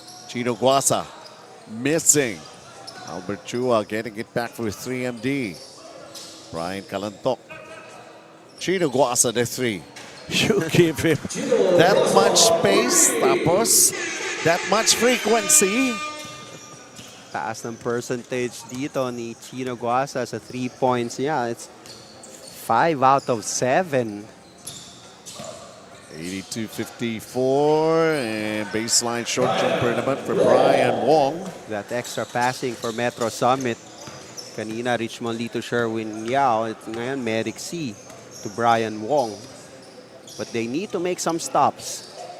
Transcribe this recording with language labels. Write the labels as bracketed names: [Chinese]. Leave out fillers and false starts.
[English] Chino Guasa missing. Albert Chua getting it back for 3MD. Brian Kalantok. Chino Guasa the 3. You give him that much space, [Filipino] tapos [English] that much frequency. [Filipino] Taas ng percentage dito ni Chino Guasa sa 3 points niya. [English] It's 5 out of 7. 82-54 and baseline short jumper [Filipino] naman [English] for Brian Wong. That extra passing for Metrosummit. [Filipino] Kanina, [English] Richmond Lee to Sherwin Yao. [Filipino] Ngayon, [English] Merrick C to Brian Wong. But they need to make some stops.